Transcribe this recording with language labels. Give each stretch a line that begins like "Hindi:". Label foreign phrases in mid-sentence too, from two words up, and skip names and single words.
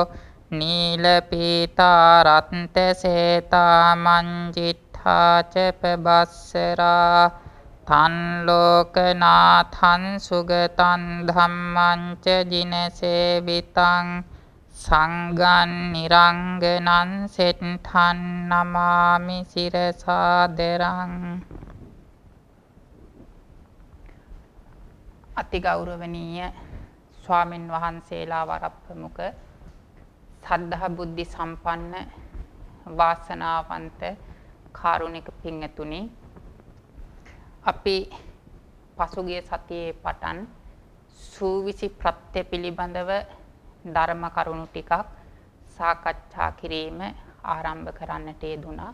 Pali: නීල පීතා රත්ත සේතා මංජිත්ථා ච පබස්සරා තන් ලෝකනාථං සුගතං ධම්මං ච ජිනසේවිතං සංඝං නිරංගනං සෙට්ඨං නමාමි සිරසාදරං.
Sinhala: අතිගෞරවනීය ස්වාමින් වහන්සේලා වරප්‍රමුඛ සද්ධා බුද්ධි සම්පන්න වාසනාවන්ත කාරුණික පින්තුනි, අපි පසුගිය සතියේ පටන් සූවිසි ප්‍රත්‍ය පිළිබඳව ධර්ම කරුණු ටිකක් සාකච්ඡා කිරීම ආරම්භ කරන්නට යෙදුණා.